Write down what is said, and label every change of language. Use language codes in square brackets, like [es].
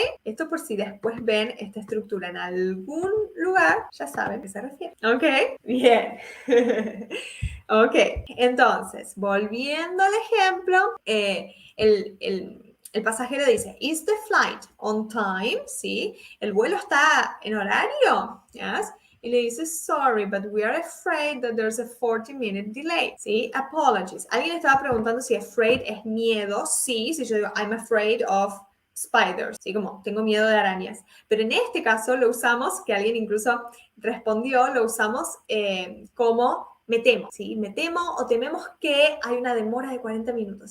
[es] Esto por si después ven esta estructura en algún lugar, ya saben a qué se refiere. ¿Ok? Bien. Ok, entonces, volviendo al ejemplo, el pasajero dice, [en] ¿Is the flight on time? [es] ¿Sí? ¿El vuelo está en horario? [en] Yes. [es] Y le dice, [en] sorry, but we are afraid that there's a 40-minute delay. ¿Sí? Apologies. [es] Alguien estaba preguntando si afraid es miedo. Sí, si yo digo, [en] I'm afraid of spiders, [es] ¿sí? Como tengo miedo de arañas. Pero en este caso lo usamos, que alguien incluso respondió, lo usamos como me temo, ¿sí? Me temo o tememos que hay una demora de 40 minutos.